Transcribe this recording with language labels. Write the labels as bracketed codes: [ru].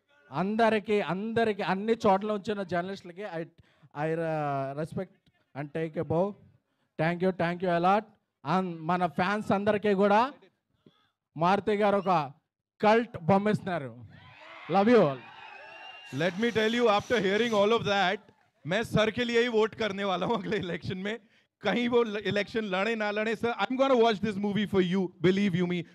[te] అందరికి అన్ని చోట్ల వచ్చిన జర్నలిస్టులకి [en] I respect and take a bow. Thank you a lot. [te] And మన ఫ్యాన్స్ అందరికీ కూడా మారుతి గారు ఒక cult బొమ్మిస్తున్నారు. [en] Love you all. Let me tell you, after hearing all of that, [hi] मैं सर के लिए ही वोट करने वाला हूँ अगले इलेक्शन में. कहीं वो इलेक्शन लड़े ना लड़े sir, [en] I'm going to watch this movie for you, believe you me.